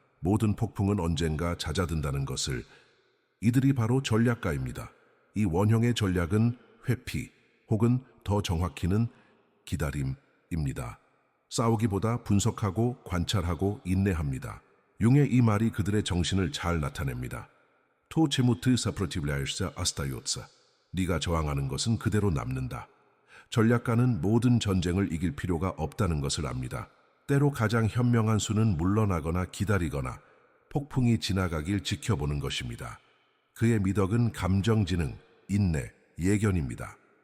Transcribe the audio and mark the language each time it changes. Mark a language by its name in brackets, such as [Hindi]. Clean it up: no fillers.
[Korean] 모든 폭풍은 언젠가 잦아든다는 것을. 이들이 바로 전략가입니다. 이 원형의 전략은 회피, 혹은 더 정확히는 기다림입니다. 싸우기보다 분석하고 관찰하고 인내합니다. 융의 이 말이 그들의 정신을 잘 나타냅니다. [Russian] То, чему ты сопротивляешься, остается. [Korean] 네가 저항하는 것은 그대로 남는다. 전략가는 모든 전쟁을 이길 필요가 없다는 것을 압니다. 때로 가장 현명한 수는 물러나거나 기다리거나 폭풍이 지나가길 지켜보는 것입니다. 그의 미덕은 감정지능, 인내, 예견입니다.